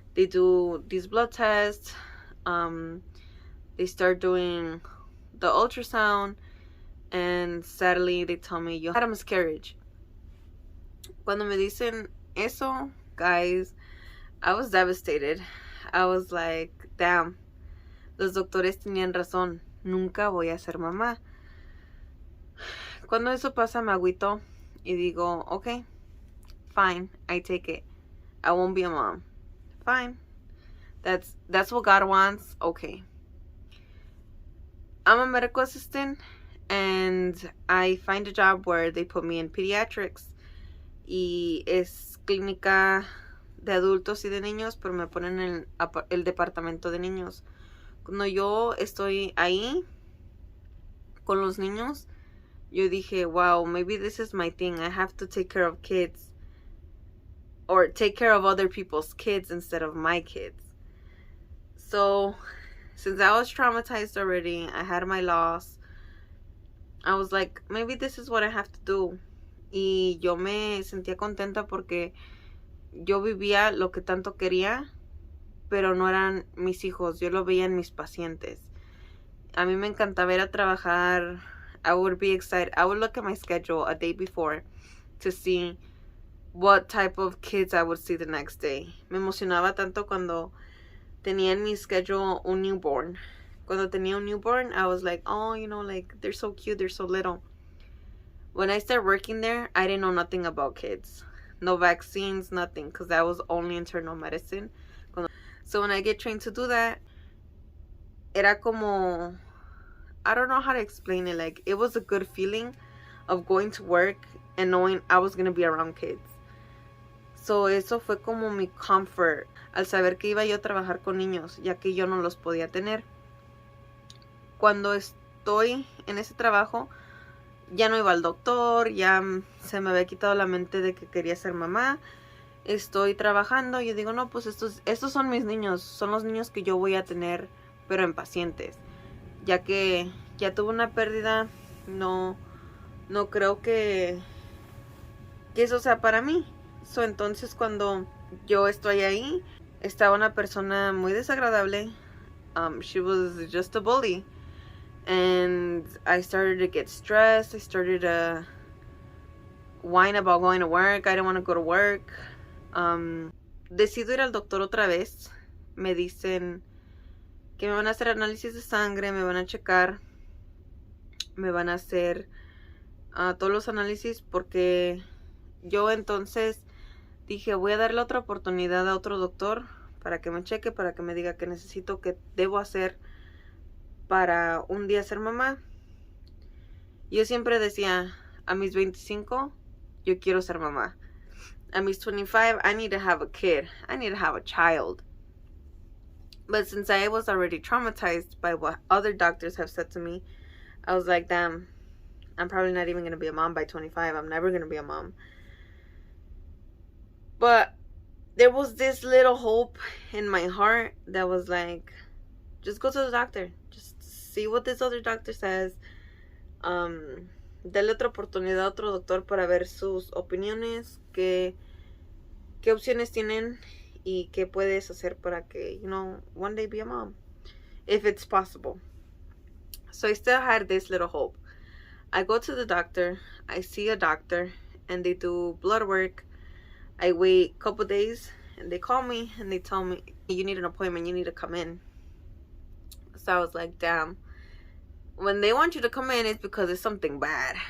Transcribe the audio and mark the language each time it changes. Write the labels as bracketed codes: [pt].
[en] They do these blood tests. They start doing the ultrasound, and sadly they tell me you had a miscarriage. [es] Cuando me dicen eso, [en] guys, I was devastated. I was like, damn, [es] los doctores tenían razón, nunca voy a ser mamá. Cuando eso pasa me agüito y digo, [en] okay, fine, I take it. I won't be a mom. Fine. That's what God wants. Okay. I'm a medical assistant, and I find a job where they put me in pediatrics. [es] Y es clínica de adultos y de niños, pero me ponen en el departamento de niños. Cuando yo estoy ahí con los niños, yo dije, wow, [en] maybe this is my thing. I have to take care of kids, or take care of other people's kids instead of my kids. So since I was traumatized already, I had my loss, I was like, maybe this is what I have to do. [es] Y yo me sentía contenta porque yo vivía lo que tanto quería, pero no eran mis hijos, yo lo veía en mis pacientes. A mí me encantaba ir a trabajar. [en] I would be excited. I would look at my schedule a day before to see what type of kids I would see the next day. [es] Me emocionaba tanto cuando tenía en mi schedule un newborn. Cuando tenía un newborn, [en] I was like, oh, you know, like, they're so cute, they're so little. When I started working there, I didn't know nothing about kids. No vaccines, nothing, because that was only internal medicine. So when I get trained to do that, [es] era como, [en] I don't know how to explain it. Like, it was a good feeling of going to work and knowing I was going to be around kids. [es] So eso fue como mi comfort, al saber que iba yo a trabajar con niños, ya que yo no los podía tener. Cuando estoy en ese trabajo, ya no iba al doctor, ya se me había quitado la mente de que quería ser mamá. Estoy trabajando y yo digo, no, pues estos son mis niños, son los niños que yo voy a tener, pero en pacientes. Ya que ya tuve una pérdida, no creo que eso sea para mí. So, entonces cuando yo estoy ahí, estaba una persona muy desagradable. [en] She was just a bully. And I started to get stressed. I started to whine about going to work. I didn't want to go to work. [es] Decido ir al doctor otra vez. Me dicen que me van a hacer análisis de sangre, me van a checar, me van a hacer todos los análisis, porque yo entonces dije, voy a darle otra oportunidad a otro doctor para que me cheque, para que me diga qué necesito, qué debo hacer para un día ser mamá. Yo siempre decía, a mis 25 yo quiero ser mamá. A mis 25 [en] I need to have a kid. I need to have a child. But since I was already traumatized by what other doctors have said to me, I was like, damn, I'm probably not even going to be a mom by 25. I'm never going to be a mom. But there was this little hope in my heart that was like, just go to the doctor. Just see what this other doctor says. [es] Dale otra oportunidad a otro doctor para ver sus opiniones, qué opciones tienen y qué puedes hacer para que, [en] you know, one day be a mom, if it's possible. So I still had this little hope. I go to the doctor. I see a doctor, and they do blood work. I wait a couple days, and they call me, and they tell me, you need an appointment. You need to come in. So I was like, damn. When they want you to come in, it's because it's something bad.